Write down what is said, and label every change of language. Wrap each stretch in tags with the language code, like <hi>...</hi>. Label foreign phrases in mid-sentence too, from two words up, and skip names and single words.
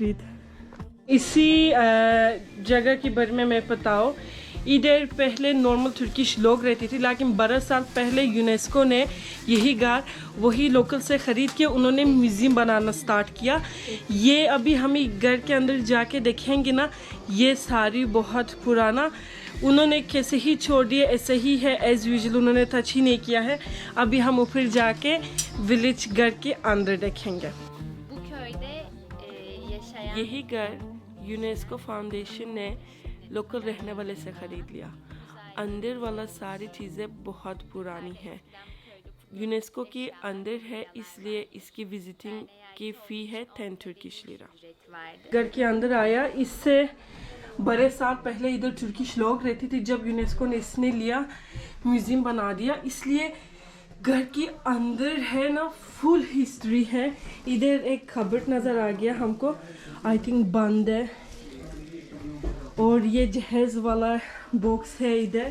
<hi>इसी जगह के बारे में मैं बताऊँ, इधर पहले</hi> <en>normal Turkish</en> <hi>लोग रहती थी, लेकिन 12 साल पहले यूनेस्को ने यही घर वही लोकल से ख़रीद के उन्होंने म्यूज़ियम बनाना स्टार्ट किया। ये अभी हम घर के अंदर जाके देखेंगे ना, ये सारी बहुत पुराना उन्होंने कैसे ही छोड़ दिए, ऐसे ही है</hi> <en>as usual,</en> <hi>उन्होंने टच ही नहीं किया है। अभी हम ऊपर जाके विलेज घर के अंदर देखेंगे।</hi> <tr>Bu köyde yaşayan</tr> <hi>यही घर यूनेस्को फाउंडेशन ने लोकल रहने वाले से ख़रीद लिया। अंदर वाला सारी चीज़ें बहुत पुरानी है, यूनेस्को की अंदर है, इसलिए इसकी विजिटिंग की फ़ी है 10</hi> <en>Turkish lira.</en> <tr>ücreti vardı.</tr> <hi>घर के अंदर आया, इससे बड़े साल पहले इधर तुर्किश लोग रहते थे, जब यूनेस्को ने इसने लिया म्यूज़ियम बना दिया, इसलिए घर के अंदर है ना</hi> <en>full history</en> <hi>है। इधर एक कबर्ड नज़र आ गया हमको,</hi> <en>I think</en> <hi>बंद है, और ये जहेज़ वाला बॉक्स है इधर।</hi>